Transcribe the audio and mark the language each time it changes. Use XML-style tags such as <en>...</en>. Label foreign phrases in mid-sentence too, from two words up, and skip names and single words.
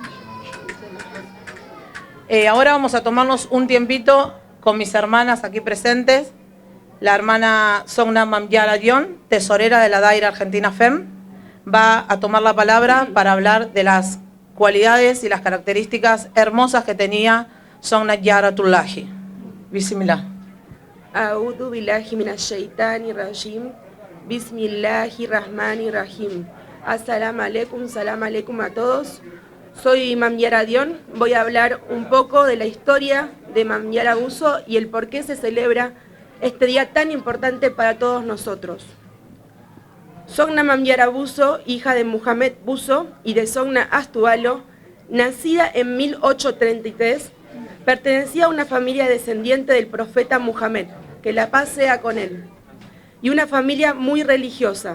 <es>Ahora vamos a tomarnos un tiempito con mis hermanas aquí presentes. La hermana Sogna Mamyara Dion, tesorera de la Daira Argentina FEM, va a tomar la palabra para hablar de las cualidades y las características hermosas que tenía Sogna Yaratullahi.</es> <ar>بسم الله. أعوذ بالله من الشيطان الرجيم. بسم الله الرحمن الرحيم. السلام عليكم، سلام عليكم</ar> <es>a todos. Soy Mamyara Dion. Voy a hablar un poco de la historia de Mamyara Buso y el por qué se celebra este día tan importante para todos nosotros. Sogna Mamyara Buso, hija de Muhammad Buso y de Sogna Astualo, nacida en 1833, pertenecía a una familia descendiente del profeta Muhammad, que la paz sea con él, y una familia muy religiosa.</es>